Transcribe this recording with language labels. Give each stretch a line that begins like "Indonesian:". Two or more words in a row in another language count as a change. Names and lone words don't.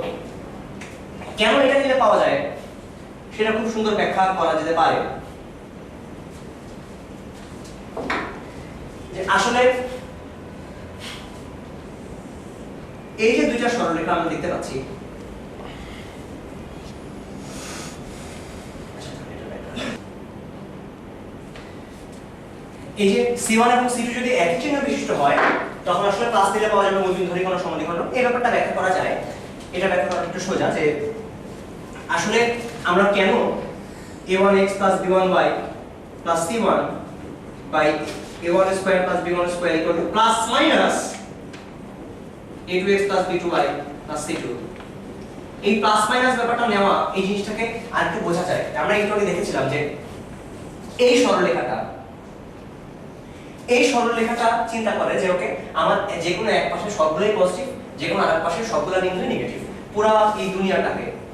Bangla: তো কেন এটা নিলে পাওয়া যায় সেটা খুব সুন্দর ব্যাখ্যা করা যেতে পারে যে আসলে এই যে দুইটা সরলরেখা আমরা দেখতে পাচ্ছি, এই যে C1 এবং C2 যদি একই চিহ্ন বিশিষ্ট হয় তখন আসলে প্লাস দিলে পাওয়া যাবে মূলবিন্দু ধরে কোনো সমদ্বিখণ্ড। এই ব্যাপারটা ব্যাখ্যা করা যায়, এটা ব্যাখ্যা করা একটু সোজা যে আসলে আমরা কেন a1x + b1y + c1 a1 স্কয়ার + b1 স্কয়ার
English: plus minus
Bangla: a2x + b2y + c2, এই
English: plus minus
Bangla: ব্যাপারটা নেওয়া, এই জিনিসটাকে আরেকটু বোঝা যায়। আমরা একটু আগে দেখেছিলাম যে এই সরলরেখাটা চিন্তা করে যে ওকে আমার যে কোনো এক পাশে সবগুলোই পজিটিভ, যে কোনো আরেক পাশে সবগুলো বিন্দুই নেগেটিভ, পুরো এই দুনিয়াটাকে